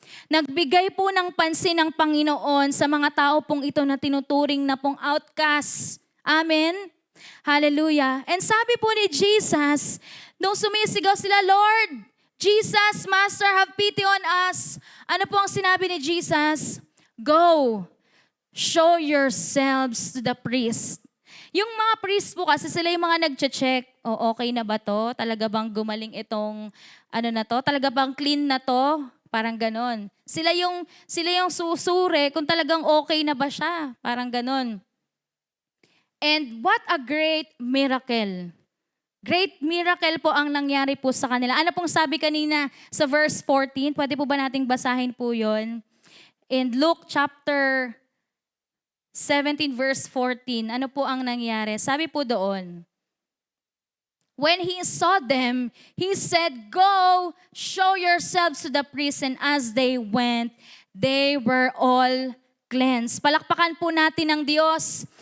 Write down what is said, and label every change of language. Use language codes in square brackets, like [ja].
[tl] Nagbigay po ng pansin ng Panginoon sa mga tao pong ito na tinuturing na pong outcast. Amen? Hallelujah. [en] And sabi po ni Jesus, [tl] nung sumisigaw sila, [en] Lord, Jesus, Master, have pity on us. [tl] Ano po ang sinabi ni Jesus? [en] Go, show yourselves to the priest. [tl] Yung mga priest po kasi sila yung mga nag-check, okay na ba to? Talaga bang gumaling itong na to? Talaga bang clean na to? Parang ganon. Sila yung susuri kung talagang okay na ba siya. Parang ganon. [en] And what a great miracle. [tl] Great miracle po ang nangyari po sa kanila. Ano pong sabi kanina sa verse 14? Pwede po ba nating basahin po yon? [en] In Luke chapter 17 verse 14, [tl] ano po ang nangyari? Sabi po doon, [en] when he saw them, he said, go, show yourselves to the priest. And as they went, they were all cleansed. [tl] Palakpakan po natin ang Diyos.